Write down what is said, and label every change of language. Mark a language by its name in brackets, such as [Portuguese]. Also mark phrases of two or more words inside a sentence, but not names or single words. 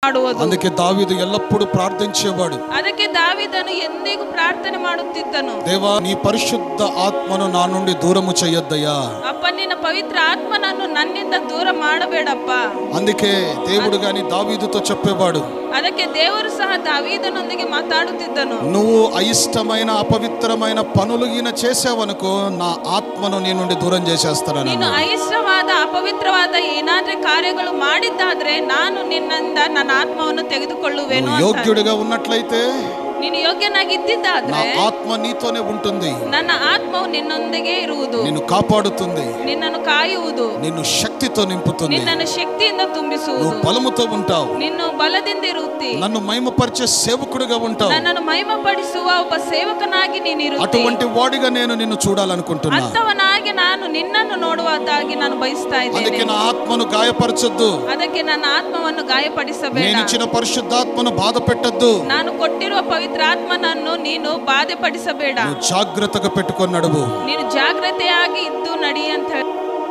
[Telugu] అందుకే దావీదు ఎల్లప్పుడూ ప్రార్థించేవాడు. [Kannada] ಅದಕ್ಕೆ ದಾವೀದನು ಎಂದಿಗೂ ಪ್ರಾರ್ಥನೆ ಮಾಡುತ್ತಿದ್ದನು, [Telugu] దేవా నీ పరిశుద్ధ ఆత్మను నా నుండి దూరము చేయొద్దయ్యా. [Kannada] ಅಪ್ಪ ನಿನ್ನ ಪವಿತ್ರ ಆತ್ಮನನ್ನು ನನ್ನಿಂದ ದೂರ ಮಾಡಬೇಡಪ್ಪ. [Telugu] అందుకే దేవుడు గాని దావీదుతో చెప్పేవాడు, [Kannada] ಅದಕ್ಕೆ ದೇವರು ಸಹ ದಾವೀದನೊಂದಿಗೆ ಮಾತಾಡುತ್ತಿದ್ದನು, [Telugu] నువ్వు అయిష్టమైన అపవిత్రమైన పనులు ఈయన చేసావనుకో నా ఆత్మను నీ నుండి దూరం చేసేస్తాను. [Kannada] ನೀನು అయిష్టವಾದ ಅಪವಿತ್ರವಾದ ಏನಾದ್ರೆ ಕಾರ್ಯಗಳು ಮಾಡಿದ್ದಾದ್ರೆ ನಾನು ನಿನ್ನಿಂದ ನನ್ನ ಆತ್ಮವನ್ನು ತೆಗೆದುಕೊಳ್ಳುವೆನು. [Telugu] ಯೋಗ್ಯುడిగా ఉన్నట్లయితే [Kannada] ನೀನು ಯೋಗ್ಯನಾಗಿದ್ದಾದ್ರೆ [Telugu] నా ఆత్మ నీతోనే ఉంటుంది, [Kannada] ನನ್ನ ಆತ್ಮವು ನಿನ್ನೊಂದಿಗೆ ಇರುವುದು, [Telugu] నిన్ను కాపాడుతుంది, [Kannada] ನಿನ್ನನ್ನು ಕಾಯುವುದು, [Telugu] నిన్ను శక్తితో నింపుతుంది, [Kannada] ನಿನ್ನನ್ನು ಶಕ್ತಿಯಿಂದ ತುಂಬಿಸುವುದು, [Telugu] నువ్వు బలముతో ఉంటావు, [Kannada] ನಿನ್ನು ಬಲದಿಂದ ಇರುತ್ತಿ, [Telugu] నన్ను మహిమపరిచే సేవకుడిగా ఉంటావు, [Kannada] ನನ್ನನ್ನು ಮಹಿಮಪಡಿಸುವ ಒಬ್ಬ ಸೇವಕನಾಗಿ ನೀನು ಇರುತ್ತಿ. [Telugu] అటువంటి వాడిగా నేను నిన్ను చూడాలనుకుంటున్నా. [Kannada] ಅಂತವನಾಗಿ ನಾನು ನಿನ್ನನ್ನು ನೋಡುವುದಾಗಿ ನಾನು ಬಯಸ್ತಾ ಇದ್ದೇನೆ. [Telugu] అందుకే నా ఆత్మను గాయపరచొద్దు, [Kannada] ಅದಕ್ಕೆ ನನ್ನ ಆತ್ಮವನ್ನು ಗಾಯಪಡಿಸಬೇಡ. [Telugu] నేను ఇచ్చిన పరిశుద్ధాత్మను బాధ పెట్టొద్దు, [Kannada] ನಾನು ಕೊಟ್ಟಿರುವ ಪವಿತ್ರ ಆತ್ಮನನ್ನು ನೀನು ಬಾಧೆಪಡಿಸಬೇಡ. [Telugu] జాగ్రత్తగా పెట్టుకొని నడువు. [Kannada] ನೀನು ಜಾಗ್ರತೆಯಾಗಿ ಇದ್ದು ನಡಿ ಅಂತ ಹೇಳಿ